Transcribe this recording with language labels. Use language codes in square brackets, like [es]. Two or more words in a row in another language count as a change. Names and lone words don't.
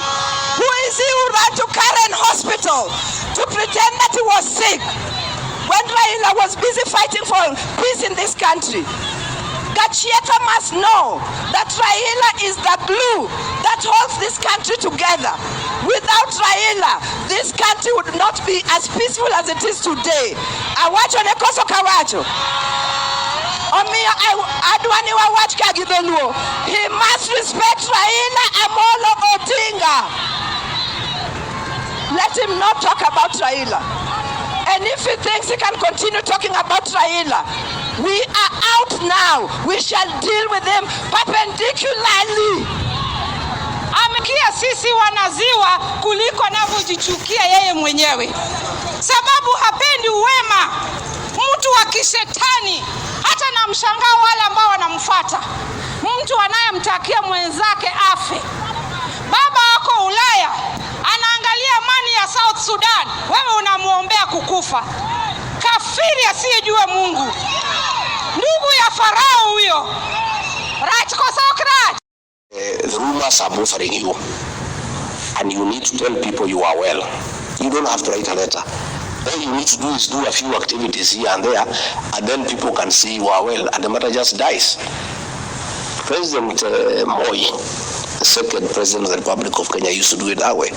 [en] Who is he who ran to Karen Hospital to pretend that he was sick when Raila was busy fighting for peace in this country? Gachagua must know that Raila is the glue that holds this country together. Without Raila, this country would not be as peaceful as it is today. [luo] Awacho nekoso kawacho. Omiyo adwani wawach ka gi dholuo. [en] He must respect Raila Amolo Odinga. Let him not talk about Raila. And if he thinks he can continue talking about Raila, we are out now. We shall deal with him perpendicularly. [sw] Amekia sisi wanaziwa kuliko anavyojichukia yeye mwenyewe, sababu hapendi uwema, mtu wa kishetani. Hata na mshangao wale ambao wanamfuata, mtu anayemtakia mwenzake afe. Baba wako Ulaya anaangalia amani ya South Sudan, wewe unamuombea kukufa. Kafiri asiyejua Mungu, ndugu ya Farao huyo. Right kwa Socrates. [en] The rumors are bothering you, and you need to tell people you are well. You don't have to write a letter. All you need to do is do a few activities here and there, and then people can see you are well, and the matter just dies. President Moi, the second president of the Republic of Kenya, used to do it that way.